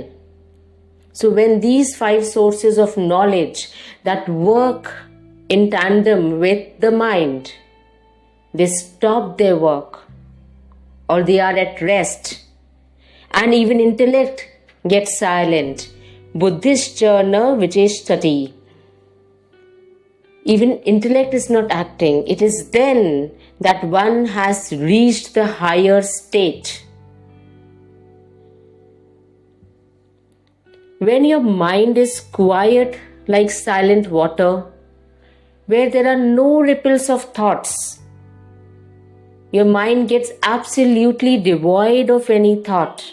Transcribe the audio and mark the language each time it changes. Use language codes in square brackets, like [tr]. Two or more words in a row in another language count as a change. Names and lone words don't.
[en] So when these five sources of knowledge that work in tandem with the mind, they stop their work or they are at rest, and even intellect gets silent. [sa] Buddhischa na vicheshtati. [en] Even intellect is not acting. It is then that one has reached the higher state. When your mind is quiet like silent water, where there are no ripples of thoughts, your mind gets absolutely devoid of any thought.